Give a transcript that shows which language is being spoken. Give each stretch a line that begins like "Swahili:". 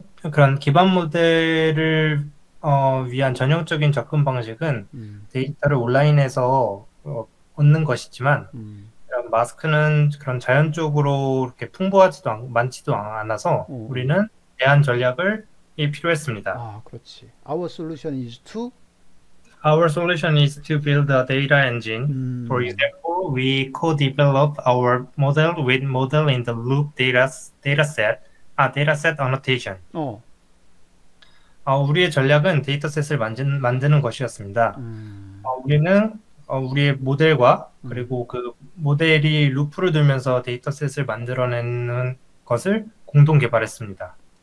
Korean: 그런 기반 모델을 위한 전형적인 접근 방식은 데이터를 온라인에서 얻는 것이지만 마스크는 그런 자연적으로 이렇게 많지도 않아서 우리는 대안 전략을 필요했습니다. 그렇지.
English: Our solution is to Our solution is to build a data engine. For example, we co-develop our model with model in the loop dataset annotation.
Korean: 우리의 전략은 데이터셋을 만드는 것이었습니다. 우리는 우리의 모델과 그리고 그 모델이 루프를 돌면서 데이터셋을 만들어내는 것을 공동 개발했습니다.